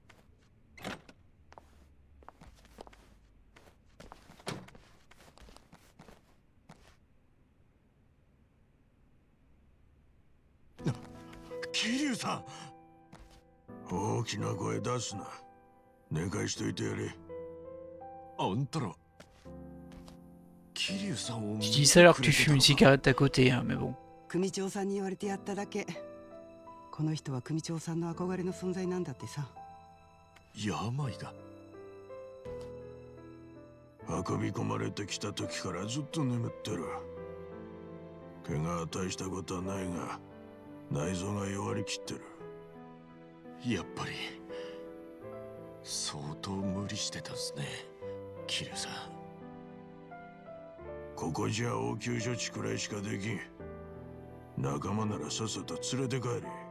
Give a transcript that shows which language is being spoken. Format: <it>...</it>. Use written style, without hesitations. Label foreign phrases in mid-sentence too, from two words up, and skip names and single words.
<ja>桐生さん大きな声出すな寝かしといてやれあんたら桐生さんを</ja> <fr>Je dis ça alors que tu fumes une cigarette à côté, hein, mais bon.</fr> <ja>組長さんに言われてやっただけ。この人は組長さんの憧れの存在なんだってさ。病が運び込まれてきた時からずっと眠ってる怪我は大したことはないが内臓が弱りきってるやっぱり相当無理してたんすね桐生さんここじゃ応急処置くらいしかできん仲間ならさっさと連れて帰れ</ja>